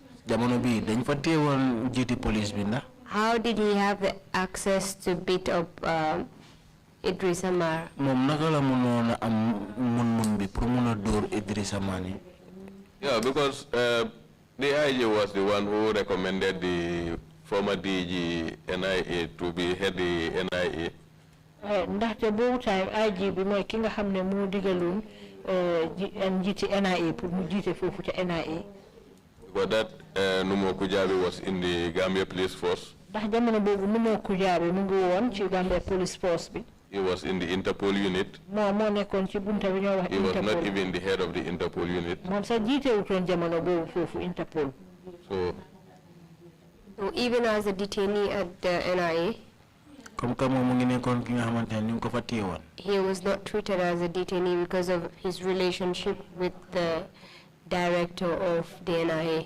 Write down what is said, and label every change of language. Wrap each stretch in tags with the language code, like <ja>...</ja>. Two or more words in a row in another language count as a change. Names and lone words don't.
<en>How did he have the access to beat up Idris Amar? Yeah, because the IG was the one who recommended the former DG NIA to be head the NIA.</en> <wo>Ndaxte boobu time IG bi mooy ki nga xam ne moo digaloon njiiti NIA pour mu jiite foofu ca NIA.</wo> <en>But that Numo Kujabi was in the Gambia Police Force.</en> <wo>Ndax jamono boobu Numo Kujabi mu ngi woon ci Gambia Police Force bi.</wo> <en>He was in the Interpol unit. He was not even the head of the Interpol unit. So even as a detainee at the NIA, he was not treated as a detainee because of his relationship with the director of the NIA.</en>